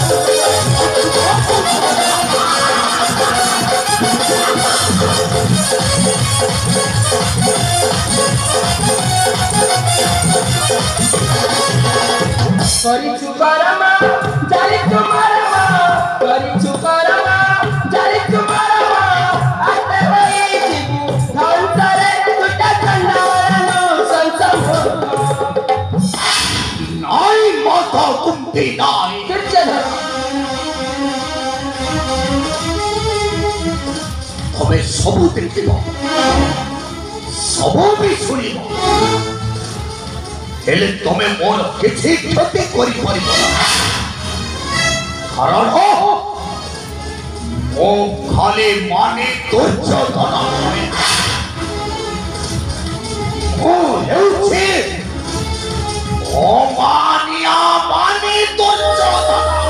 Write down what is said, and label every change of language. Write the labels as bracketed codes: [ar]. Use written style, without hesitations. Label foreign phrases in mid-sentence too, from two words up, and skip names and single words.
[or] କରିଛୁ କରମ ଜାଣିଛୁ ମରମ କରିଛୁ କରମ ଜାଣିଛୁ ମରମ ଆସ୍ତେ ହୋଇଯିବୁ ଧ୍ୱଂସରେ କୃତ ଚଣ୍ଡାଳ ନୃଶଂସ ନାଇଁ ମାତା କୁନ୍ତି ନାଇଁ দুর্যোধন ତେବେ ସବୁ ଦେଖିବ ସବୁ ବି ଶୁଣିବ ହେଲେ ତମେ ମୋର କିଛି କ୍ଷତି କରିପାରିବ ନା କାରଣ ମୁଁ ଖାଲି ମାନେ ଦୁର୍ଯୋଧନ ନୁହେଁ ମୁଁ ହେଉଛି ଅମାନିଆ ମାନେ ଦୁର୍ଯୋଧନ